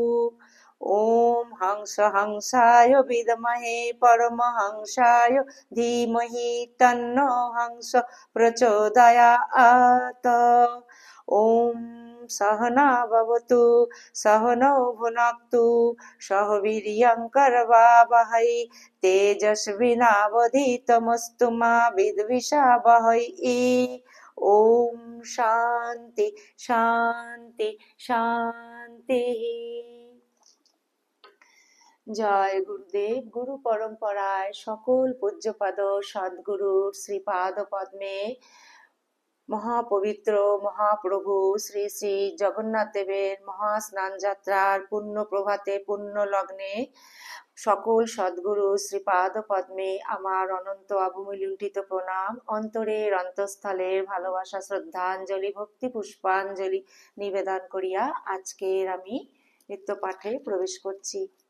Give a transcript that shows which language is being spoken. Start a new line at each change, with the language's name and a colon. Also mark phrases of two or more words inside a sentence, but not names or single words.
Sanskrit: ওম হংস হংসায় বিদ্মহে পরমহংসায় ধীমহি তন্নো হংস প্রচোদয়াৎ ওম सहना भवतु सहनौ भुनक्तु सह वीर्यं करवावहै तेजस्विनावधीतमस्तु मा विद्विषावहै ओम शांति शांति शांति।
Bangla: জয় গুরুদেব। গুরু পরম্পরায় সকল পূজ্যপাদ সদ্গুরুর শ্রীপাদ পদ্মে মহাপবিত্র মহাপ্রভু শ্রী শ্রী জগন্নাথ দেবের মহাস্নান যাত্রার পুণ্য প্রভাতে পুণ্য লগ্নে সকল সদ্গুরু শ্রীপাদ পদ্মে আমার অনন্ত অবমূল্যিত প্রণাম, অন্তরের অন্তঃস্থলের ভালোবাসা শ্রদ্ধাঞ্জলি ভক্তি পুষ্পাঞ্জলি নিবেদন করিয়া আজকের আমি নিত্য পাঠে প্রবেশ করছি।